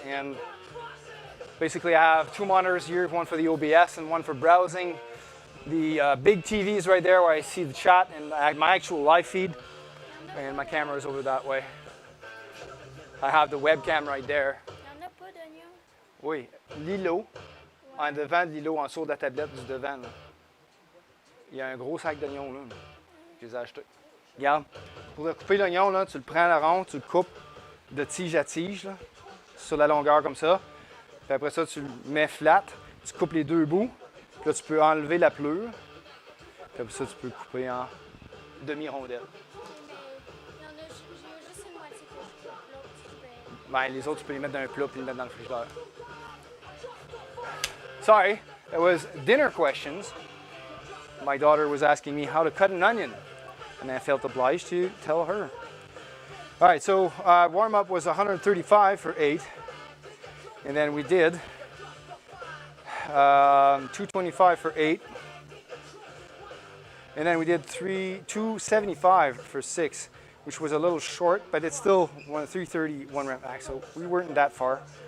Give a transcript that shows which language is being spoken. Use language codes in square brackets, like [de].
[en] And basically, I have 2 monitors here, one for the OBS and one for browsing. The big TV is right there where I see the chat and my actual live feed, and my camera is over that way. I have the webcam right there. [fr] Il n'y en a pas d'oignons. Oui, l'îlot, en devant de l'îlot, en dessous de la tablette du devant, là. Il y a un gros sac d'oignons là. Je les ai achetés. Regarde, pour couper l'oignon, là, tu le prends à la ronde, tu le coupes de tige à tige, là, sur la longueur comme ça. Puis après ça, tu le mets flat, tu coupes les 2 bouts. Puis là, tu peux enlever la pleure. Puis après ça, tu peux couper en demi-rondelle. Il y en a, j'ai juste une moitié que je coupe, l'autre je vais. Ben, les autres, tu peux les mettre dans un plat puis les mettre dans le frigidaire. [en] Sorry, that was dinner questions. My daughter was asking me how to cut an onion, and I felt obliged to tell her. All right, so warm-up was 135 for 8, and then we did 225 for 8, and then we did 275 for 6, which was a little short, but it's still 330 one rep max, so we weren't that far.